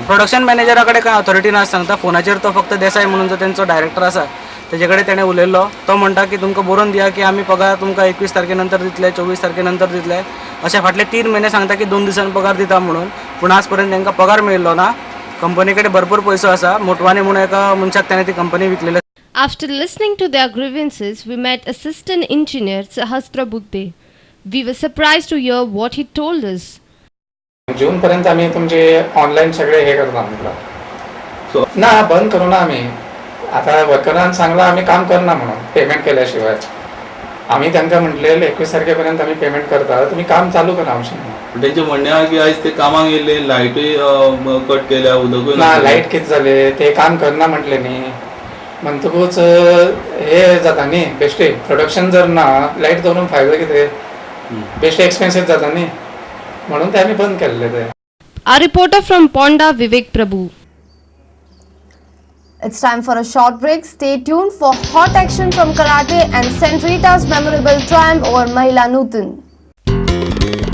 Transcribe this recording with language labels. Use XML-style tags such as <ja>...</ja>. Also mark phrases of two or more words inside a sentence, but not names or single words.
<kok>प्रोडक्शन मॅनेजरा कडेन कांय ऑथॉरिटी ना सांगता फोनाचेर तो फक्त देसाई म्हणून जो तेंचो डायरेक्टर आसा तेजे कडेन तेणें उलयल्लो तो म्हणटा की तुमकां बरोवन दिया की आमी पगार तुमकां 21 तारखे नंतर दितले 24 तारखे नंतर दितले अशे फाटले 3 म्हयने सांगता की 2 दिसांनी पगार दिता म्हणून पूण आज पर्यंत तांकां पगार मेळिल्लो ना कंपनी कडेन भरपूर पयसो आसा मोटवानी म्हणून एका मनशाक ताणें ती कंपनी विकलेली.</kok> <en>After listening to their grievances, we met Assistant Engineer Sahastra Budde. We were surprised to hear what he told us.</en> <mr>जून पर्यंत आम्ही तुमचे ऑनलाईन सगळे हे करतो आम्ही ना बंद करू ना आम्ही आता वर्करांना सांगला आम्ही काम करणार म्हणून पेमेंट केल्याशिवाय आम्ही त्यांना म्हटलेलं 21 तारखेपर्यंत आम्ही पेमेंट करता तुम्ही काम चालू करा आमचे त्यांचे म्हणणे आहे की</mr> <kok>आज ते कामाक येयले लायटूय कट केल्या उदकूय ना लाईट किती झाले ते काम करणार म्हटले न्ही म्हणतकूच हे जाता न्ही बेश्टे प्रोडक्शन जर ना लाईट दवरून फायदो कितें बेश्टे एक्सपेन्सीव जाता न्ही म्हणून ते आम्ही बंद केलेले ते.</kok> <en>Our reporter from Ponda, Vivek Prabhu. It's time for a short break. Stay tuned for hot action from karate and St. Rita's memorable triumph over Mahila Nutan. Thank you.</en>